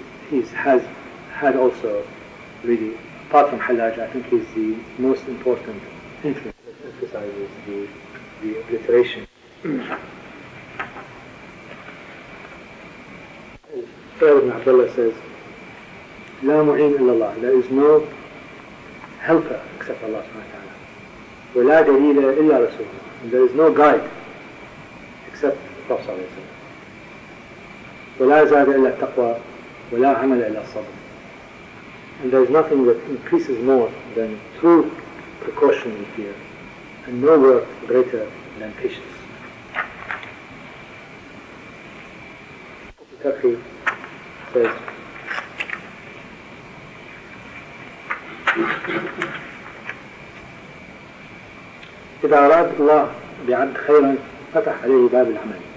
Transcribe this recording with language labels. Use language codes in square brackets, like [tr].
[en] He has had also, really, apart from Hallaj, I think he's the most important influence that emphasizes the obliteration. Ibn Abdullah says, [ar] لا معين إلا الله. [en] There is no helper except Allah subhanahu wa ta'ala. [ar] ولا دليل إلا رسول الله. [en] And there is no guide except the Prophet sallallahu alayhi wa sallam. [ar] ولا زاد إلا التقوى ولا عمل إلا الصبر. [en] And there is nothing that increases more than true precaution and fear, and no work greater than patience. Turkey says, [ar] إذا أراد الله بعبد خيرا فتح عليه باب العمل.